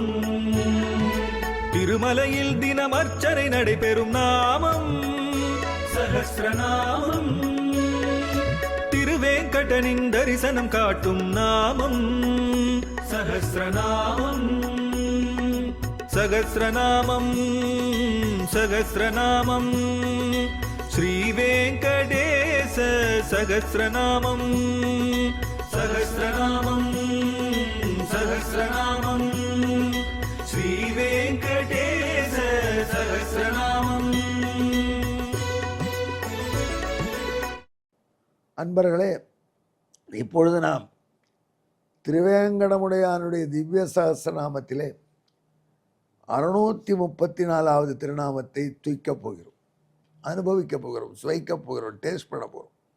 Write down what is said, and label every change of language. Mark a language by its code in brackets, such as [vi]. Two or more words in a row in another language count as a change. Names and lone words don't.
[ta] திருமலையில் தினம் அர்ச்சனை நடைபெறும் நாமம் சஹஸ்ரநாமம். திருவேங்கடனின் தரிசனம் காட்டும் நாமம் சஹஸ்ரநாமம். [sa] सहस्रनामं सहस्रनामं श्रीवेङ्कटेश सहस्रनामं सहस्रनामं सहस्रनामं श्रीवेङ्कटेश सहस्रनामं। [ta] அன்பர்களே, இப்பொழுது நாம் திருவேங்கடமுடையானுடைய திவ்ய சகஸ்ரநாமத்திலே 634வது திருநாமத்தை தூய்க்கப் போகிறோம், அனுபவிக்க போகிறோம், சுவைக்கப் போகிறோம், டேஸ்ட் பண்ண போகிறோம்.